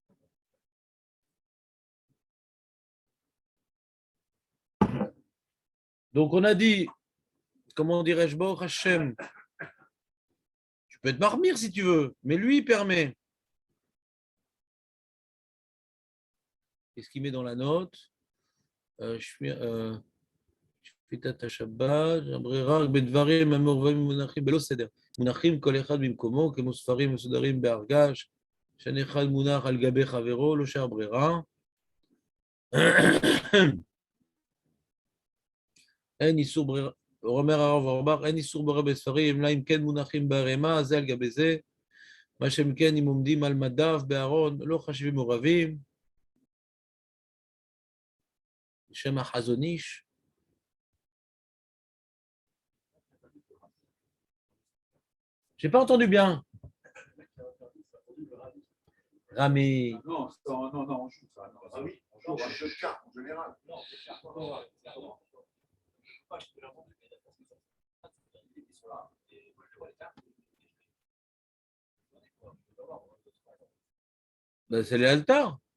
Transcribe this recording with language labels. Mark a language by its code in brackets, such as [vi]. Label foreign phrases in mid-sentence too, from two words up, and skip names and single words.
[fr] Donc, on a dit, comment dirais-je, [he] ברוך השם, [fr] tu peux être marmire si tu veux, mais lui, il permet. Qu'est-ce qu'il met dans la note? [he] שפיטת השבת, הברירה בדברים המעורבים מונחים בלא סדר. מונחים כל אחד במקומו, כמו ספרים מסודרים בארגש, שאני אחד מונח על גבי חברו, לא שהברירה. אין איסור ברירה, אומר הרב אורבך, אין איסור ברירה בספרים, אלא אם כן מונחים בערימה, זה על גבי זה. מה שהם כן, אם עומדים על מדף בארון, לא חשבים מעורבים. בשם החזון איש. [fr] J'ai pas entendu bien. Rami. Non, on joue ça. Ah oui, on joue un jeu de cartes en général. Ben, c'est les altars.